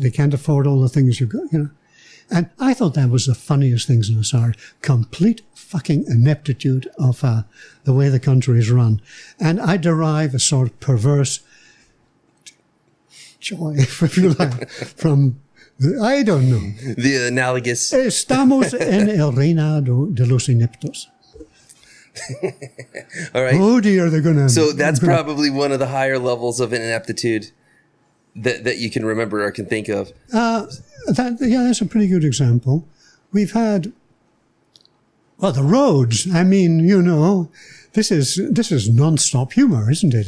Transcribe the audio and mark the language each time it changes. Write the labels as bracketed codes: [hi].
[en] They can't afford all the things you've got, And I thought that was the funniest things in Nosara. Complete fucking ineptitude of the way the country is run. And I derive a sort of perverse joy, if you like, from, I don't know. The analogous. [es] Estamos en el reinado de los ineptos. [en] All right. Oh dear, they're going to... So that's probably one of the higher levels of ineptitude that you can remember or can think of. That's a pretty good example. We've had, the roads. I mean, this is non-stop humor, isn't it?